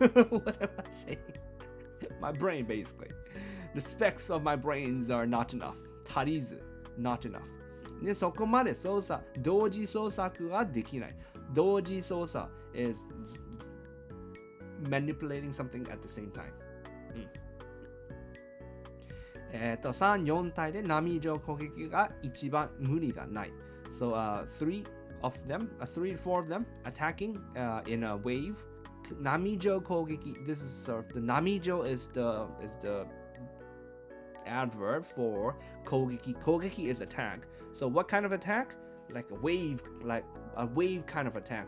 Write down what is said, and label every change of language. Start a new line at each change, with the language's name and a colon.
English: What am I saying? My brain basically. The specs of my brains are not enough. 足りず not enough.
Japanese: で、そこまで同時操作ができない。
English: 同時操作 is manipulating something at the same time.
Japanese: 3、4体で波状攻撃が一番無理がない。
English: So, 3, 4 of them attacking in a wave. 波状攻撃 This is sort of, the 波状 is the adverb for 攻撃 攻撃 is attack. So what kind of attack? Like a wave kind of attack.